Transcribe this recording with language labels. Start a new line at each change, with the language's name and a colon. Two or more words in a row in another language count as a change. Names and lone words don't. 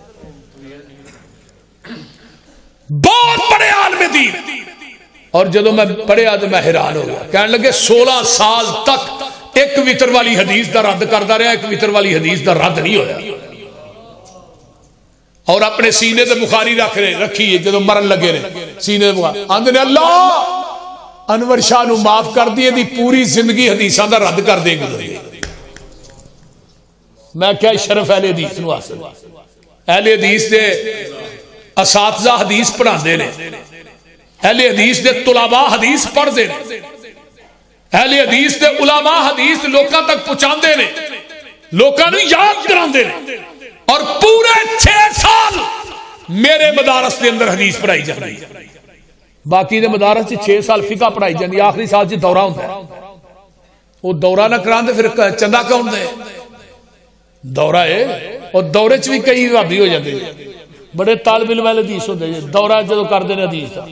Punjabi: بہت بڑے عالم دی. اور جدو میں پڑھیا تو میں حیران ہو گیا. کہنے لگے 16 سال تک ایک وتر والی حدیث دا رد کرتا رہا، ایک وتر والی حدیث دا رد نہیں ہویا. اور اپنے سینے تے بخاری رکھیے جدو مرن لگے رہے سینے تے بخاری آندے نے اللہ انور شاہ نو معاف کر دیے دی پوری زندگی حدیثاں دا رد کر دے گی. میں کیا شرف اہل حدیث نو حاصل. اہل حدیث دے اساتذہ حدیث پڑھاندے نے، اہل حدیث دے طلباء حدیث پڑھتے ہیں، اہل حدیث دے علماء حدیث لوکاں تک پہنچاندے نے، لوکاں نوں یاد کراندے نے، اور پورے 6 سال میرے مدارس دے اندر حدیث پڑھائی جاندی ہے۔ باقی دے مدارس 6 سال فقہ پڑھائی جاندی، آخری سال سے دورہ ہوتا ہے، وہ دورہ نہ کراندے پھر چندہ کون دے؟ دورہ ہے، اور دورے چ بھی کئی وہابی ہو جاتے ہیں، بڑے طالب علم حدیث ہوتے ہیں، دورہ جدو کرتے ہیں حدیث کا۔